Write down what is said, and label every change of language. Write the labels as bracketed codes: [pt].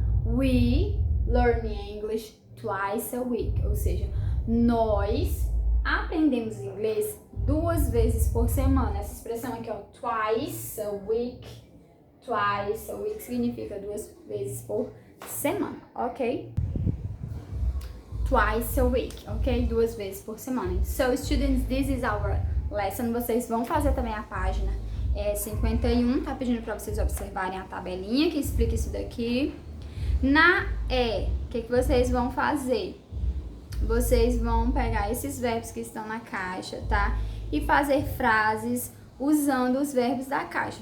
[en] We learn English twice a week. [pt] Ou seja, nós aprendemos inglês 2 vezes por semana. Essa expressão aqui, ó, [en] twice a week. Twice a week [pt] significa 2 vezes por semana, ok? [en] Twice a week, [pt] ok? 2 vezes por semana. [en] So, students, this is our lesson. [pt] Vocês vão fazer também a página 51, tá pedindo para vocês observarem a tabelinha que explica isso daqui. Na o que vocês vão fazer? Vocês vão pegar esses verbos que estão na caixa, tá? E fazer frases usando os verbos da caixa.